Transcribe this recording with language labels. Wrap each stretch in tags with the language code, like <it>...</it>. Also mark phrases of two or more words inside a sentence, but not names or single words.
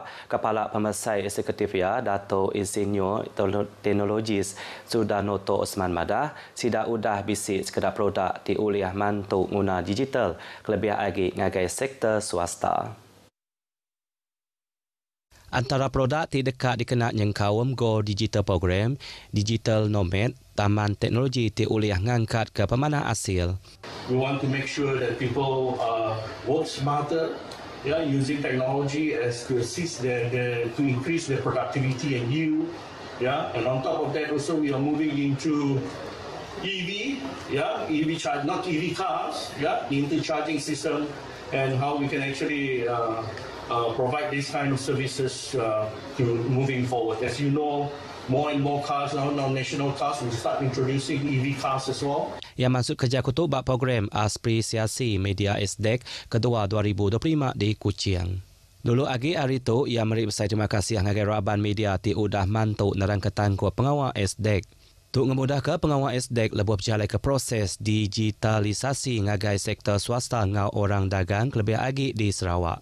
<iba>Kepala Pemesai Eksekutif ya Dato' Insinyur Teknologis Sudanoto Osman Madah sidak udah bisik sekedar produk diuliah mantuk guna digital kelebih lagi ngagai sektor swasta. Antara produk ti dekat dikena nyengkawam Go Digital Program, Digital Nomad, Taman Teknologi ti uliah ngangkat ke pemanah asil.</iba> <en>We want to make sure that people work smarter, using technology as to assist to increase their productivity and yield. And on top of that, also we are moving into EV, EV charge, not EV cars, into charging system, and how we can actually provide these kind of services to moving forward. As you know, more and more cars now national cars will start introducing EV cars as well.</en> <iba>Yang maksud kerja kutu bak program Apresiasi Media SDEC kedua 2025 di Kuching. Dulu lagi hari tu ia meri besar terima kasih ngagai raban media ti udah mantuk nerang ketangkuh pengawal SDEC. Untuk ngemudah ke pengawal SDEC lebuh berjalan ke proses digitalisasi ngagai sektor swasta ngau orang dagang lebih lagi di Sarawak.</iba>